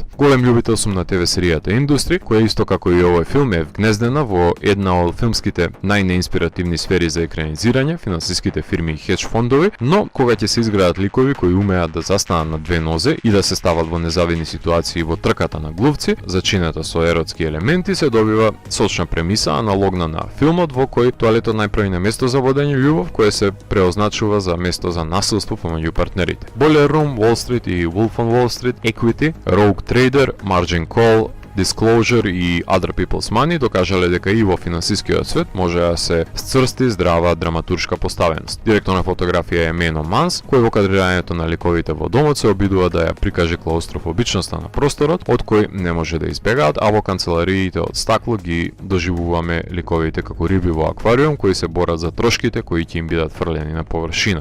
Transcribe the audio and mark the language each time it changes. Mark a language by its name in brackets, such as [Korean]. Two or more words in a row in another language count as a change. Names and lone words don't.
[Macedonian] Голем љубител сум на ТВ серијата Индустри, која исто како и овој филм е вгнездена во една од филмските најнеинспиративни сфери за екранизирање, финансиските фирми и хедж фондови, но кога ќе се изградат ликови кои умеат да застанат на две нозе и да се стават во незавидни ситуации во трката на глувци, зачинета со еротски елементи, се добива сочна премиса аналогна на филмот во кој тоалетот најпрви на место за водење љубов, кое се преозначува за место за насилство помеѓу партнерите. Boiler Room, Wall Street и Wolf on Wall Street, Equity, Rogue Trader, Margin Call, Disclosure и Other People's Money докажале дека и во финансискиот свет може да се сцрсти здрава драматуршка поставеност. Директор на фотографија е Мено Манс, кој во кадрирањето на ликовите во домот се обидува да ја прикаже клаустрофобичноста на просторот, од кој не може да избегаат, а во канцелариите од стакло ги доживуваме ликовите како риби во аквариум кои се борат за трошките кои ќе им бидат фрлени на површина.